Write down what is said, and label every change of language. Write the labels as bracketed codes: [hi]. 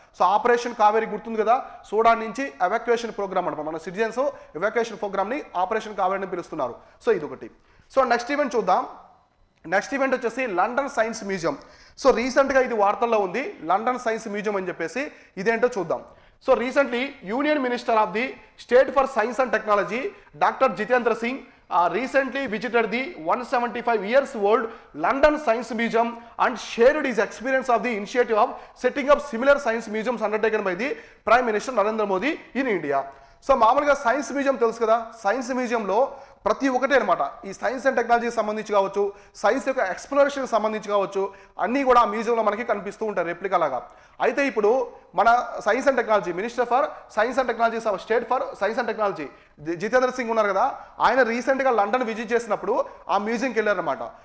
[te] So operation Kaveri గుర్తుంది కదా, Sudan నుంచి ఎవాక్యుయేషన్ ప్రోగ్రామ్ అనమాట, మన సిటిజన్స్ ఎవాక్యుయేషన్ ప్రోగ్రామ్ని ఆపరేషన్ కావేరిని పిలుస్తున్నారు. సో ఇదొకటి. సో నెక్స్ట్ ఈవెంట్ చూద్దాం. నెక్స్ట్ ఈవెంట్ వచ్చేసి లండన్ సైన్స్ మ్యూజియం. సో రీసెంట్గా ఇది వార్తల్లో ఉంది, లండన్ సైన్స్ మ్యూజియం అని చెప్పేసి. ఇదేంటో చూద్దాం. [en] So recently union minister of the state for science and technology doctor Jitendra Singh recently visited the 175 years old London Science Museum and shared his experience of the initiative of setting up similar science museums undertaken by the Prime Minister Narendra Modi in India. [te] So మామూలుగా science museum తెలుసు కదా, science మ్యూజియంలో ప్రతి ఒక్కటే అనమాట ఈ science and టెక్నాలజీకి సంబంధించి కావచ్చు, సైన్స్ యొక్క ఎక్స్ప్లోరేషన్కి సంబంధించి కావచ్చు, అన్నీ కూడా ఆ మ్యూజియంలో మనకి కనిపిస్తూ ఉంటాయి రెప్లికా లాగా. అయితే ఇప్పుడు మన science and technology minister for science and technology, state for science and technology Jitendra Singh ఉన్నారు కదా, ఆయన రీసెంట్గా లండన్ విజిట్ చేసినప్పుడు ఆ మ్యూజియంకి వెళ్ళారనమాట.